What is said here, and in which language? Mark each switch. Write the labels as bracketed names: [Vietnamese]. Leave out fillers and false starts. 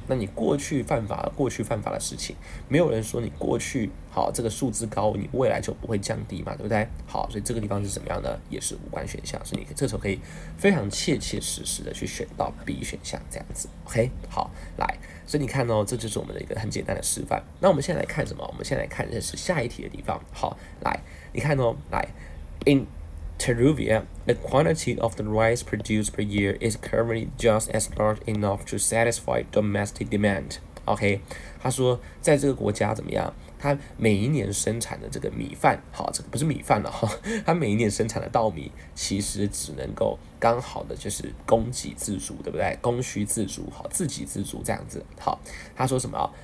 [Chinese] 那你过去犯法的事情，没有人说你过去这个数字高，你未来就不会降低嘛，对不对？好，所以这个地方是怎么样呢？也是无关选项，所以你这时候可以非常切实的去选到 B 选项这样子。 OK， 好，来，所以你看哦，这就是我们的一个很简单的示范。那我们现在来看什么？我们现在来看的是下一题的地方。好，来，你看哦，来 [English] ，in Teruvia, the quantity of the rice produced per year is currently just as large enough to satisfy domestic demand. [Chinese] OK， 他说在这个国家怎么样？它每一年生产的这个米饭，好，这个不是米饭了哈，它每一年生产的稻米其实只能够刚好的就是供给自足，对不对？供需自足，好，自给自足这样子。好，他说什么？